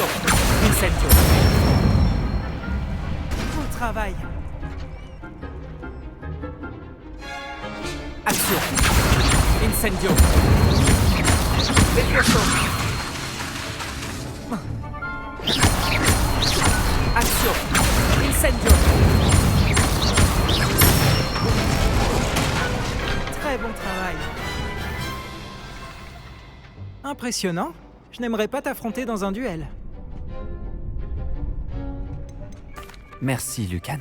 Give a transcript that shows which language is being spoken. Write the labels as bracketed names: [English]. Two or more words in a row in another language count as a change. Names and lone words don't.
[French] Incendio. Bon travail. Action. [Latin] Incendio. Levioso. [French] Action. [Latin] Incendio. [French] Très bon travail. Impressionnant. Je n'aimerais pas t'affronter dans un duel. Merci, Lucan.